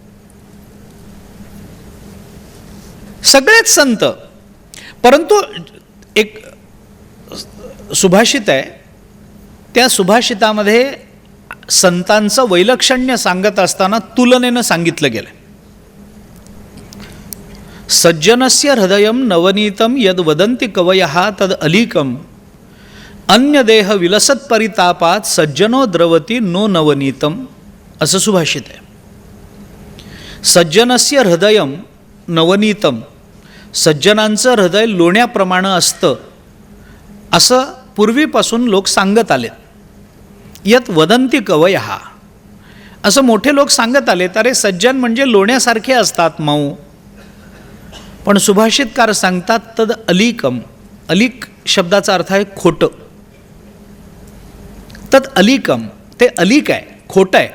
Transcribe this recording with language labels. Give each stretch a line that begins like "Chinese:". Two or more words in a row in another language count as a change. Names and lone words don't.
Marathi: सगळेच संत, परंतु एक सुभाषित आहे, त्या सुभाषितामध्ये संतांचं वैलक्षण्य सांगत असताना तुलनेनं सांगितलं गेलं.
Sanskrit: सज्जनस्य हृदयम नवनीतम यद वदंती कवयः तद अलीकम अन्य देह विलसत परितापात सज्जनो द्रवती नो नवनीतम,
Marathi: असं सुभाषित आहे.
Sanskrit: सज्जनस्य हृदयम नवनीतम,
Marathi: सज्जनांचं हृदय लोण्याप्रमाणे असतं असं पूर्वीपासून लोक सांगत आलेत.
Sanskrit: यत वदंती कवयः,
Marathi: असं मोठे लोक सांगत आलेत. अरे सज्जन म्हणजे लोण्यासारखे असतात, मऊ. पण सुभाषितकार सांगतात
Sanskrit: तद अलीकम,
Marathi: अलीक शब्दाचा अर्थ आहे खोटं.
Sanskrit: तद अलीकम,
Marathi: ते अलीक आहे, खोटं आहे.